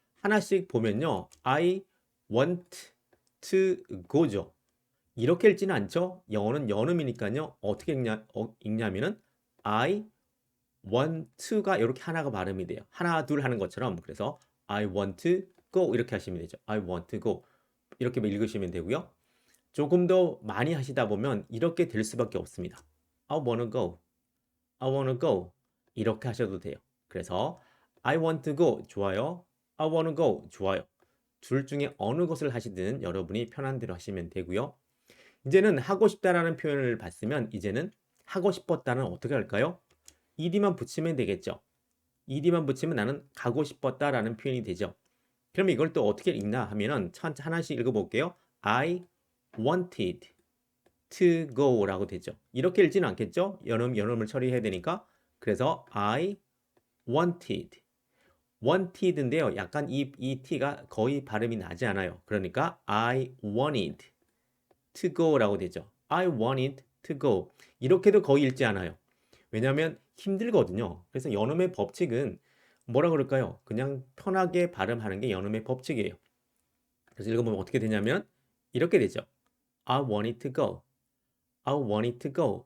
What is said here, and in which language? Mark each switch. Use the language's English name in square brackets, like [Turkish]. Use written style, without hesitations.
[Korean] 하나씩 보면요. [English] I want to go죠. [Korean] 이렇게 읽지는 않죠. 영어는 연음이니까요. 어떻게 읽냐면은 [English] I want to [Korean] 가 이렇게 하나가 발음이 돼요. 하나 둘 하는 것처럼. 그래서 [English] I want to go [Korean] 이렇게 하시면 되죠. [English] I want to go [Korean] 이렇게 읽으시면 되고요. 조금 더 많이 하시다 보면 이렇게 될 수밖에 없습니다. [English] I wanna go. I wanna go. [Korean] 이렇게 하셔도 돼요. 그래서 [English] I want to go [Korean] 좋아요. [English] I wanna go 좋아요. [Korean] 둘 중에 어느 것을 하시든 여러분이 편한 대로 하시면 되고요. 이제는 하고 싶다라는 표현을 봤으면 이제는 하고 싶었다는 어떻게 할까요? ed만 붙이면 되겠죠. ed만 붙이면 나는 가고 싶었다라는 표현이 되죠. 그럼 이걸 또 어떻게 읽나 하면은 하나씩 읽어볼게요. [English] I wanted to go [Korean] 라고 되죠. 이렇게 읽지는 않겠죠? 연음을 처리해야 되니까. 그래서 [English] I wanted [Korean] 인데요. 약간 이 t가 거의 발음이 나지 않아요. 그러니까 [English] I wanted to go [Korean] 라고 되죠. [English] I wanted to go. [Korean] 이렇게도 거의 읽지 않아요. 왜냐하면 힘들거든요. 그래서 연음의 법칙은 뭐라 그럴까요? 그냥 편하게 발음하는 게 연음의 법칙이에요. 그래서 읽어보면 어떻게 되냐면 이렇게 되죠. [English] I wanted to go. I want it to go.